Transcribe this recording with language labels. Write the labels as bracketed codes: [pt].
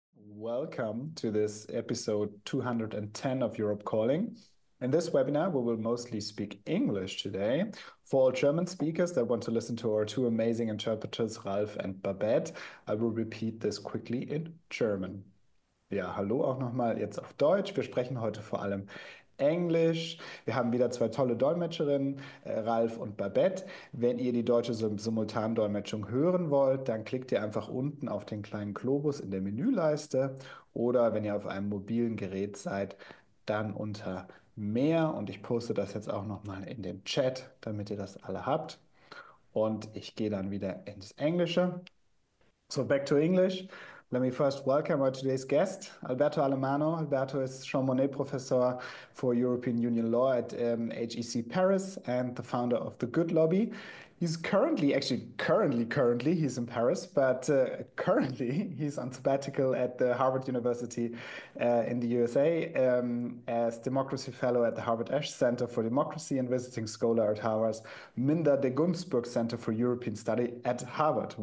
[en] Welcome to this episode 210 of Europe Calling. In this webinar, we will mostly speak English today. For all German speakers that want to listen to our two amazing interpreters, Ralf and Babette, I will repeat this quickly in German. [de] Ja, hallo auch nochmal jetzt auf Deutsch. Wir sprechen heute vor allem Englisch. Wir haben wieder zwei tolle Dolmetscherinnen, Ralf und Babette. Wenn ihr die deutsche Simultandolmetschung hören wollt, dann klickt ihr einfach unten auf den kleinen Globus in der Menüleiste oder wenn ihr auf einem mobilen Gerät seid, dann unter Mehr und ich poste das jetzt auch nochmal in den Chat, damit ihr das alle habt. Und ich gehe dann wieder ins Englische. [en] So back to English. Let me first welcome our today's guest, Alberto Alemanno. Alberto is Jean Monnet Professor for European Union Law at HEC Paris and the founder of the Good Lobby. He's currently he's in Paris, but currently he's on sabbatical at the Harvard University in the USA as Democracy Fellow at the Harvard Esch Center for Democracy and visiting scholar at Harvard's Minda de Gunzburg Center for European Study at Harvard.